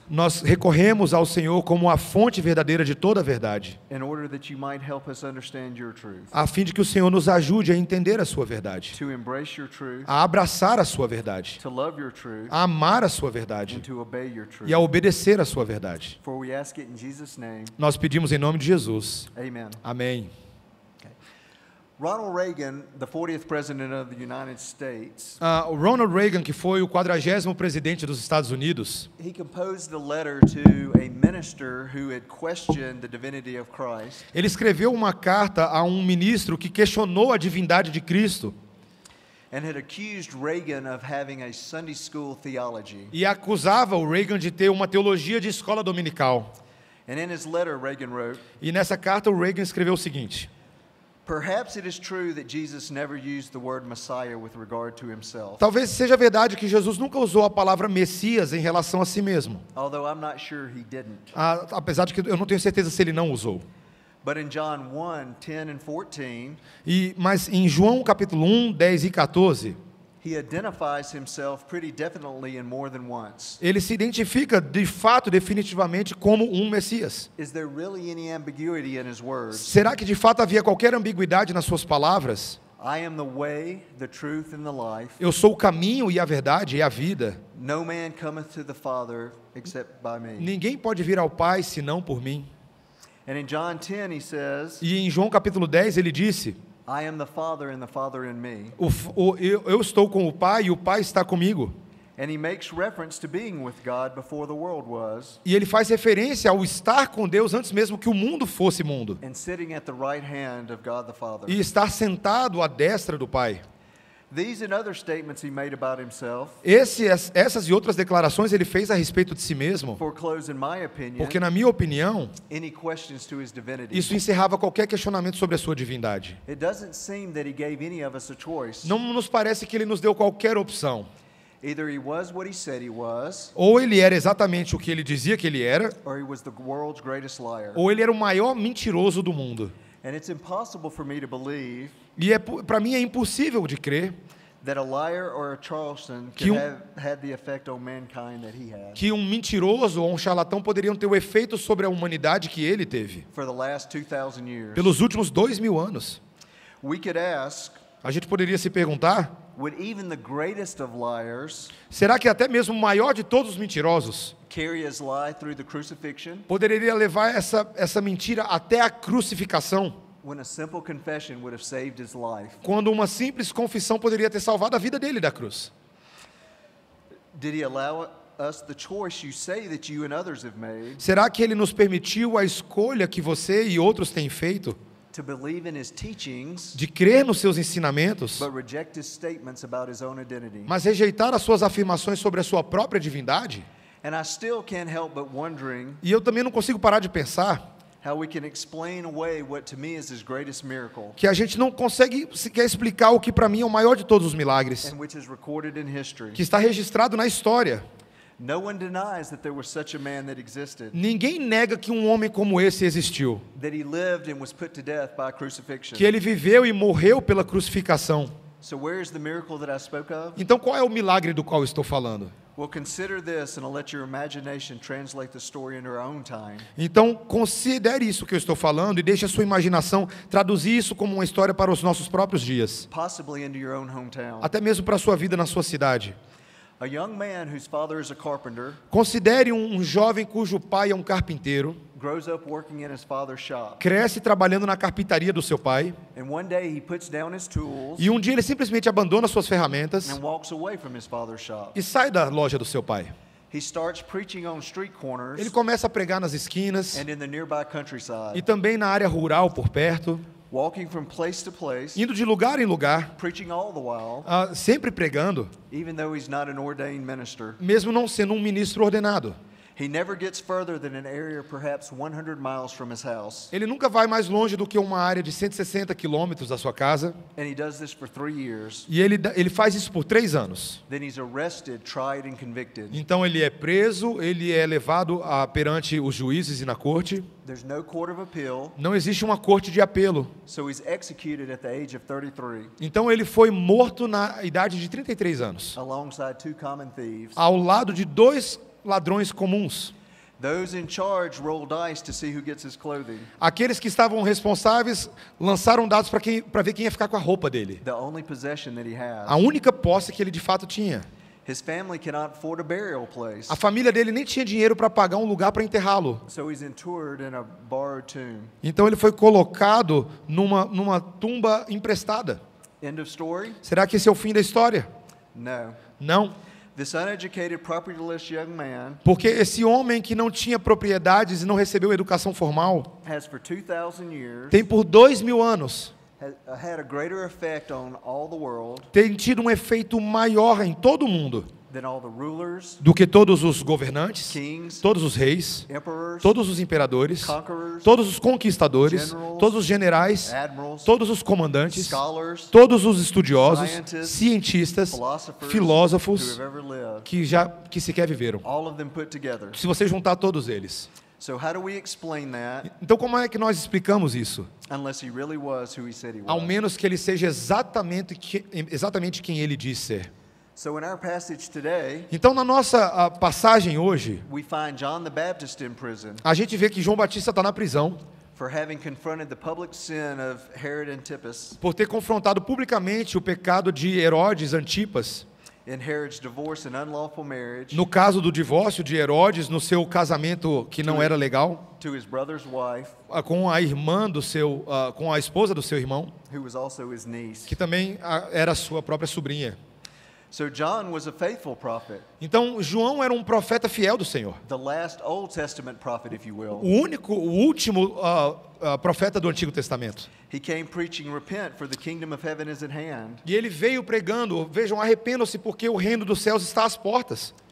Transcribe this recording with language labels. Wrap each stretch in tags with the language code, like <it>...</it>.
<pt>nós recorremos ao Senhor como a fonte verdadeira de toda a verdade,</pt> <en>in order that you might help us understand your truth,</en> <pt>a fim de que o Senhor nos ajude a entender a sua verdade,</pt> <en>to embrace your truth,</en> <pt>a abraçar a sua verdade,</pt> <en>to love your truth,</en> <pt>a amar a sua</pt> <en>and</en> <pt>verdade</pt> <en>to obey your truth.</en> <pt>e a obedecer a sua verdade.</pt> <en>For we ask it in Jesus' name.</en> <pt>Nós pedimos em nome de Jesus.</pt> <en>Amen.</en> <pt>Amém.</pt> <en>Ronald Reagan, the 40th president of the United States,</en> <pt>O Ronald Reagan, que foi o 40º presidente dos Estados Unidos,</pt> <en>he composed a letter to a minister who had questioned the divinity of Christ.</en> <pt>ele escreveu uma carta a um ministro que questionou a divindade de Cristo</pt> <en>And had accused Reagan of having a Sunday school theology.</en> <pt>e acusava o Reagan de ter uma teologia de escola dominical.</pt> <en>And in his letter, Reagan wrote,</en> <pt>E nessa carta o Reagan escreveu o seguinte:</pt> <en>Perhaps it is true that Jesus never used the word Messiah with regard to himself,</en> <pt>talvez seja verdade que Jesus nunca usou a palavra Messias em relação a si mesmo,</pt> <en>although I'm not sure he didn't.</en> <pt>apesar de que eu não tenho certeza se ele não usou.</pt> <en>But in John 1:10 and 14,</en> <pt>Mas em João capítulo 1, 10 e 14,</pt> <en>he identifies himself pretty definitely and more than once.</en> <pt>ele se identifica de fato, definitivamente, como um Messias.</pt> <en>Is there really any ambiguity in his words?</en> <pt>Será que de fato havia qualquer ambiguidade nas suas palavras?</pt> <en>I am the way, the truth, and the life.</en> <pt>Eu sou o caminho e a verdade e a vida.</pt> <en>No man cometh to the Father except by me.</en> <pt>Ninguém pode vir ao Pai senão por mim.</pt> <en>And in John 10 he says,</en> <pt>E em João capítulo 10 ele disse:</pt> <en>I am the Father and the Father in me.</en> <pt>eu estou com o Pai e o Pai está comigo.</pt> <en>And he makes reference to being with God before the world was,</en> <pt>E ele faz referência ao estar com Deus antes mesmo que o mundo fosse mundo.</pt> <en>and sitting at the right hand of God the Father.</en> <pt>E estar sentado à destra do Pai.</pt> <en>These and other statements he made about himself</en> <pt>Essas e outras declarações ele fez a respeito de si mesmo,</pt> <en>foreclose, in my opinion,</en> <pt>porque na minha opinião,</pt> <en>any questions to his divinity.</en> <pt>isso encerrava qualquer questionamento sobre a sua divindade.</pt> <en>It doesn't seem that he gave any of us a choice.</en> <pt>Não nos parece que ele nos deu qualquer opção.</pt> <en>Either he was what he said he was,</en> <pt>Ou ele era exatamente o que ele dizia que ele era,</pt> <en>or he was the world's greatest liar.</en> <pt>ou ele era o maior mentiroso do mundo.</pt> <en>And it's impossible for me to believe</en> <pt>E para mim é impossível de crer</pt> <en>that a liar or a Charleston</en> <pt>Que</pt> <en>could have had the effect on mankind that he had</en> <pt>que um mentiroso ou um charlatão poderiam ter o efeito sobre a humanidade que ele teve</pt> <en>for the last 2,000 years.</en> <pt>pelos últimos 2000 anos.</pt> <en>We could ask,</en> <pt>A gente poderia se perguntar:</pt> <en>would even the greatest of liars</en> <pt>será que até mesmo o maior de todos os mentirosos</pt> <en>carry his lie through the crucifixion</en> <pt>poderia levar essa mentira até a crucificação,</pt> <en>when a simple confession would have saved his life?</en> <pt>quando uma simples confissão poderia ter salvado a vida dele da cruz?</pt> <en>Did he allow us the choice you say that you and others have made</en> <pt>Será que ele nos permitiu a escolha que você e outros têm feito</pt> <en>to believe in his teachings</en> <pt>de crer nos seus ensinamentos,</pt> <en>but reject his statements about his own identity?</en> <pt>mas rejeitar as suas afirmações sobre a sua própria divindade?</pt> <en>And I still can't help but wondering</en> <pt>E eu também não consigo parar de pensar</pt> <en>how we can explain away what to me is his greatest miracle,</en> <pt>que a gente não consegue sequer explicar o que para mim é o maior de todos os milagres,</pt> <en>and which is recorded in history.</en> <pt>que está registrado na história.</pt> <en>No one denies that there was such a man that existed,</en> <pt>Ninguém nega que um homem como esse existiu,</pt> <en>that he lived and was put to death by crucifixion.</en> <pt>que ele viveu e morreu pela crucificação.</pt> <en>So where's the miracle that I spoke of?</en> <pt>Então qual é o milagre do qual eu estou falando?</pt> <en>Well, consider this and I'll let your imagination translate the story into our own time.</en> <pt>Então, considere isso que eu estou falando e deixe a sua imaginação traduzir isso como uma história para os nossos próprios dias,</pt> <en>Possibly into your own hometown.</en> <pt>até mesmo para a sua vida na sua cidade.</pt> <en>A young man whose father is a carpenter</en> <pt>Considere um jovem cujo pai é um carpinteiro,</pt> <en>grows up working in his father's shop.</en> <pt>cresce trabalhando na carpintaria do seu pai,</pt> <en>And one day he puts down his tools</en> <pt>e um dia ele simplesmente abandona suas ferramentas</pt> <en>and walks away from his father's shop.</en> <pt>e sai da loja do seu pai.</pt> <en>He starts preaching on street corners</en> <pt>Ele começa a pregar nas esquinas</pt> <en>and in the nearby</en> <pt>e</pt> <en>countryside,</en> <pt>também na área rural por perto,</pt> <en>walking from place to place,</en> <pt>indo de lugar em lugar,</pt> <en>preaching all the while,</en> <pt>sempre pregando,</pt> <en>even though he's not an ordained minister.</en> <pt>mesmo não sendo um ministro ordenado.</pt> <en>He never gets further than an area perhaps 100 miles from his house.</en> <pt>Ele nunca vai mais longe do que uma área de 160 quilômetros da sua casa.</pt> <en>And he does this for 3 years.</en> <pt>E ele faz isso por 3 anos.</pt> <en>Then he's arrested, tried, and convicted.</en> <pt>Então ele é preso, ele é levado perante os juízes e na corte.</pt> <en>There's no court of appeal,</en> <pt>Não existe uma corte de apelo.</pt> <en>so he's executed at the age of 33</en> <pt>Então ele foi morto na idade de 33 anos,</pt> <en>alongside 2 common thieves.</en> <pt>ao lado de 2 ladrões comuns.</pt> <en>Those in charge roll dice to see who gets his clothing.</en> <pt>Aqueles que estavam responsáveis lançaram dados para ver quem ia ficar com a roupa dele.</pt> <en>The only possession that he</en> <pt>A</pt> <en>has.</en> <pt>única posse que ele de fato tinha.</pt> <en>His family cannot afford a burial place,</en> <pt>A família dele nem tinha dinheiro para pagar um lugar para enterrá-lo.</pt> <en>so he's interred in a borrowed tomb.</en> <pt>Então ele foi colocado numa tumba emprestada.</pt> <en>End of story?</en> <pt>Será que esse é o fim da história?</pt> <en>No.</en> <pt>Não.</pt> <en>This uneducated, propertyless young man</en> <pt>Porque esse homem que não tinha propriedades e não recebeu educação formal</pt> <en>has for 2,000 years</en> <pt>tem por 2000 anos</pt> <en>had a greater effect on all the world</en> <pt>tem tido um efeito maior em todo o mundo</pt> <en>than all the rulers,</en> <pt>do que todos os governantes,</pt> <en>kings,</en> <pt>todos os reis,</pt> <en>emperors,</en> <pt>todos os imperadores,</pt> <en>conquerors,</en> <pt>todos os conquistadores,</pt> <en>generals,</en> <pt>todos os generais,</pt> <en>admirals,</en> <pt>todos os comandantes,</pt> <en>scholars,</en> <pt>todos os estudiosos,</pt> <en>scientists,</en> <pt>cientistas,</pt> <en>philosophers</en> <pt>filósofos</pt> <en>who have ever lived.</en> <pt>que sequer viveram.</pt> <en>All of them put together.</en> <pt>Se você juntar todos eles.</pt> <en>So how do we explain that</en> <pt>Então como é que nós explicamos isso?</pt> <en>unless he really was who he said he</en> <pt>Ao</pt> <en>was?</en> <pt>menos que ele seja exatamente quem ele diz ser.</pt> <en>So in our passage today,</en> <pt>Então na nossa passagem hoje,</pt> <en>we find John the Baptist in prison</en> <pt>a gente vê que João Batista está na prisão</pt> <en>for having confronted the public sin of Herod Antipas</en> <pt>por ter confrontado publicamente o pecado de Herodes Antipas,</pt> <en>in Herod's divorce and unlawful marriage</en> <pt>no caso do divórcio de Herodes, no seu casamento que não era legal,</pt> <en>to his brother's wife,</en> <pt>com a irmã com a esposa do seu irmão,</pt> <en>who was also his niece.</en> <pt>que também era sua própria sobrinha.</pt> <en>So John was a faithful prophet,</en> <pt>Então João era um profeta fiel do Senhor,</pt> <en>the last Old Testament prophet, if you will.</en> <pt>o último profeta do Antigo Testamento.</pt> <en>He came preaching, repent, for the kingdom of heaven is at hand.</en> <pt>E ele veio pregando, vejam, arrependam-se porque o reino dos céus está às portas.</pt>